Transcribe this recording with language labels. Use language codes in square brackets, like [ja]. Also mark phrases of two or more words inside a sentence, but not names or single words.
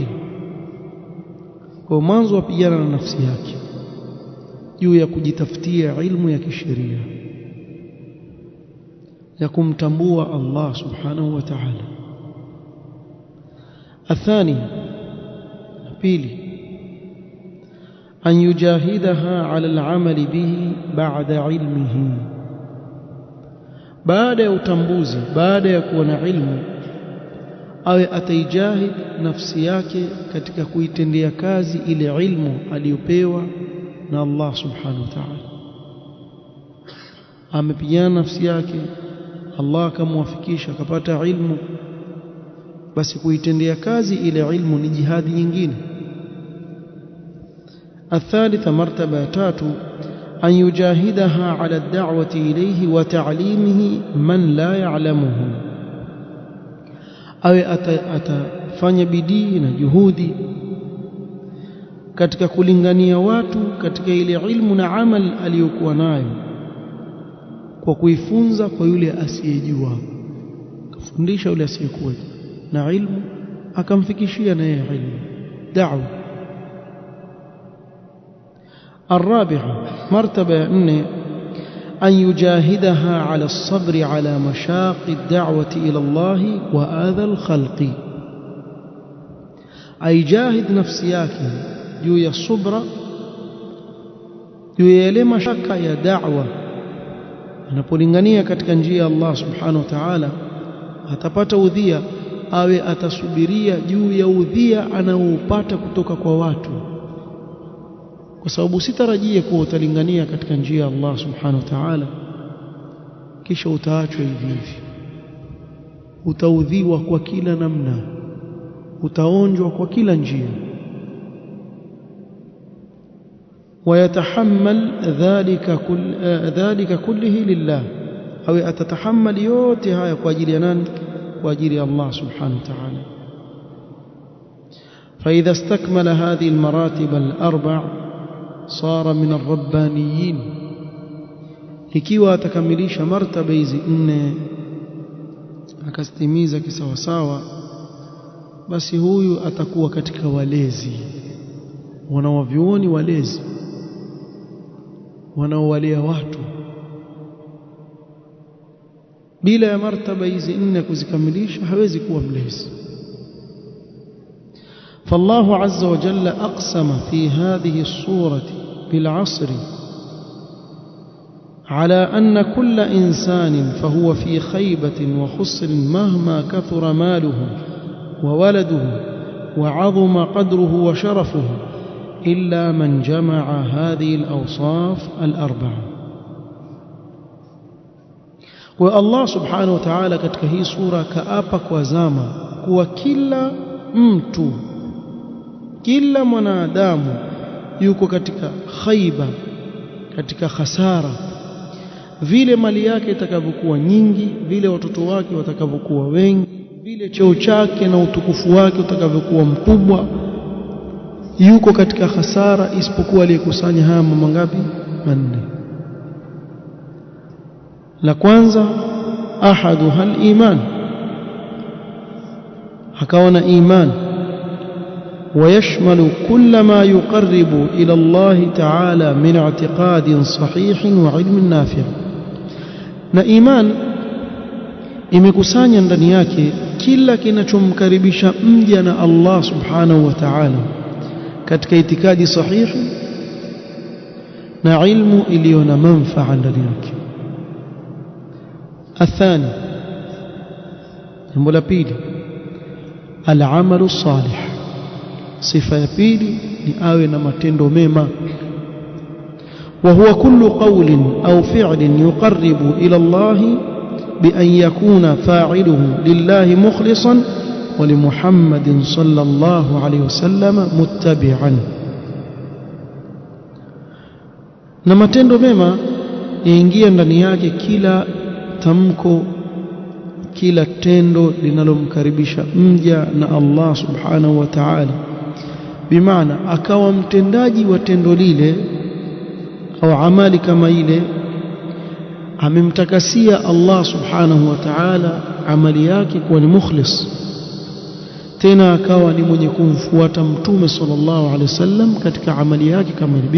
[sw] Kwa mwanzo apigana na nafsi yake juu ya kujitafutia ilmu ya kisheria ya kumtambua Allah [ar] سبحانه وتعالى. [sw] athani, pili, [ar] أن يجاهدها على العمل به بعد علمه. [sw] baada ya utambuzi, baada ya kuwa na ilmu, awe ataijahid nafsi yake katika kuitendea kazi ile ilmu aliyopewa na Allah [ar] سبحانه وتعالى. [sw] Amepigana nafsi yake, Allah akamwafikisha akapata ilmu, basi kuitendea kazi ile ilmu ni jihadi nyingine. [ar] الثالثة، مرتبة 3، أن يجاهدها على الدعوة إليه وتعليمه من لا يعلمه. [sw] أو atafanya bidii na juhudi katika kulingania watu katika ile ilmu na amal aliyokuwa nayo, kwa kuifunza kwa yule asiyejua, kufundisha yule asiyekuwa na ilmu akamfikishia na yeye ilmu, da'wa. [ar] الرابعة، مرتبة 4، أن يجاهدها على الصبر على مشاق الدعوة إلى الله وآذى الخلق. أي جاهد نفسيك جوية الصبر جوية لما شك يا دعوة [sw] anapolingania katika njia ya Allah [ar] سبحانه وتعالى, [sw] atapata udhia, awe atasubiria juu ya udhia anaoupata kutoka kwa watu, kwa sababu sitarajie kuwa utalingania katika njia ya Allah subhanahu wa ta'ala kisha utaachwa hivi hivi. Utaudhiwa kwa kila namna, utaonjwa kwa kila njia. [ar] ويتحمل ذلك كله لله، أو أتتحمل [sw] yote haya kwa ajili ya nani? Kwa ajili ya Allah [ar] سبحانه وتعالى. فإذا استكمل هذه المراتب الأربع صار من الربانيين. [sw] ikiwa atakamilisha martaba hizi 4 akastimiza kisawasawa, basi huyu atakuwa katika walezi, wanawavyuoni walezi, wanaowalea watu. bila ya martaba hizi 4 kuzikamilisha hawezi kuwa mlezi. [ar] فالله عز وجل أقسم في هذه الصورة بالعصر على أن كل إنسان فهو في خيبة وخسر مهما كثر ماله وولده وعظم قدره وشرفه إلا من جمع هذه الأوصاف الأربعة. والله سبحانه وتعالى [sw] katika hii sura kaapa kwa zama kuwa kila mtu, kila mwanadamu yuko katika khaiba, katika khasara. Vile mali yake itakavyokuwa nyingi, vile watoto wake watakavyokuwa wengi, vile cheo chake na utukufu wake utakavyokuwa mkubwa, yuko katika khasara, isipokuwa aliyekusanya haya mambo ngapi? 4. la kwanza, [ar] أحدها الإيمان, [sw] akaona iman, [ar] ويشمل كل ما يقرب إلى الله تعالى من اعتقاد صحيح وعلم نافع. [sw] na iman imekusanya ndani yake kila kinachomkaribisha mja na Allah [ar] سبحانه وتعالى [sw] katika itikadi sahihi na ilmu iliyo na manufaa ndani yake. الثاني، jambo la pili [ar] العمل الصالح, [sw] sifa ya pili ni awe na matendo mema. [ar] وهو كل قول أو فعل يقرب إلى الله بأن يكون فاعله لله مخلصا ولمحمد صلى الله عليه وسلم متبعا. [sw] na matendo mema yaingia ndani yake kila tamko, kila tendo linalomkaribisha mja na Allah [ar] سبحانه وتعالى, [sw] bimaana akawa mtendaji wa tendo lile au amali kama ile amemtakasia Allah subhanahu wa ta'ala amali yake kuwa ni mukhlis, tena akawa ni mwenye kumfuata mtume [ar] صلى الله عليه وسلم [sw] katika amali yake kama ile.